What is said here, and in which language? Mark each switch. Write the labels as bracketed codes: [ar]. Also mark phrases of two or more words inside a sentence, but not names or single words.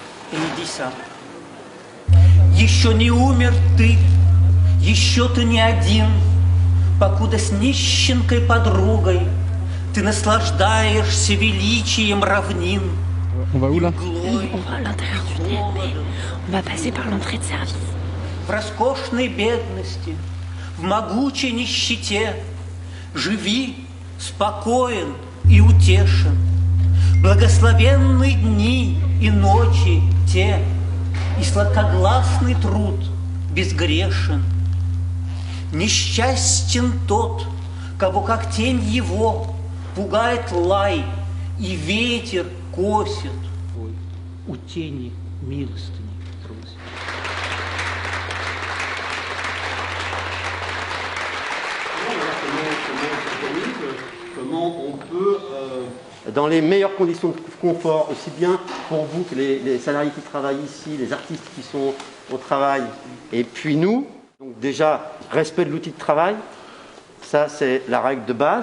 [ru] и Эдиса. Еще не умер ты, еще ты не один, покуда с нищенкой подругой ты наслаждаешься величием равнин. [fr] On va où là? On va à l'intérieur du TNT. On va passer par l'entrée de service. [ru] В роскошной бедности, в могучей нищете живи спокоен и утешен. Благословенны дни и ночи те, и сладкогласный труд безгрешен. Несчастен тот, кого как тень его пугает лай, и ветер косит. У тени милостыни просит. [fr] Comment on peut, dans les meilleures conditions de confort, aussi bien pour vous que les salariés qui travaillent ici, les artistes qui sont au travail, et puis nous, donc déjà, respect de l'outil de travail, ça c'est la règle de base.